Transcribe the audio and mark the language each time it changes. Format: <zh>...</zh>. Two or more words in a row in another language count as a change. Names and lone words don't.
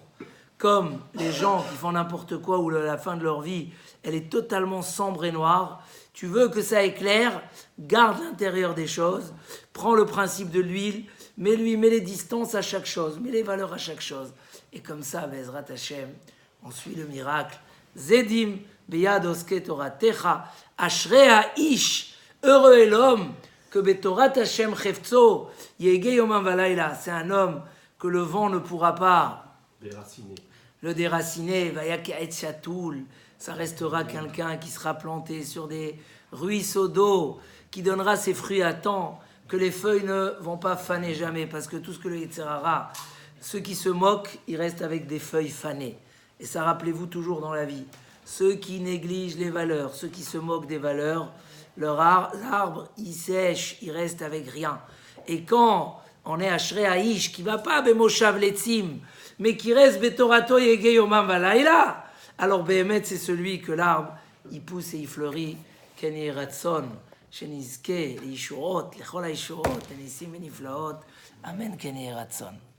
<fr>Comme les gens qui font n'importe quoi ou la fin de leur vie, elle est totalement sombre et noire. Tu veux que ça éclaire, garde l'intérieur des choses, prends le principe de l'huile, mets les distances à chaque chose, mets les valeurs à chaque chose. Et comme ça,</fr> <he>בעזרת השם,</he> <fr>on suit le miracle.</fr> <he>זדים ביד עוסקי תורתך, אשרי האיש,</he> <fr>heureux est l'homme, que</fr> <he>בתורת השם חפצו, יהגה יומם ולילה.</he> <fr>C'est un homme que le vent ne pourra pas le déraciner, vayaket chatoul, ça restera quelqu'un qui sera planté sur des ruisseaux d'eau, qui donnera ses fruits à temps, que les feuilles ne vont pas faner jamais, parce que tout ce que le Yetzer Hara, ceux qui se moquent, ils restent avec des feuilles fanées. Et ça, rappelez-vous toujours dans la vie, ceux qui négligent les valeurs, ceux qui se moquent des valeurs, l'arbre, il sèche, il reste avec rien. Et quand on est à</fr> <he>אשרי האיש,</he> <fr>qui va pas</fr> <he>במושב לצים,</he> <fr>mais qui reste</fr> <he>בתורתו יהגה יומם ולילה,</he> <fr>Alors Béhémet, c'est celui que l'arbre, il pousse et il fleurit.</fr> <he>כן יהי רצון, שנזכה, לבשורות, לכל הבשורות, לניסים ונפלאות. אמן, כן יהי רצון.</he>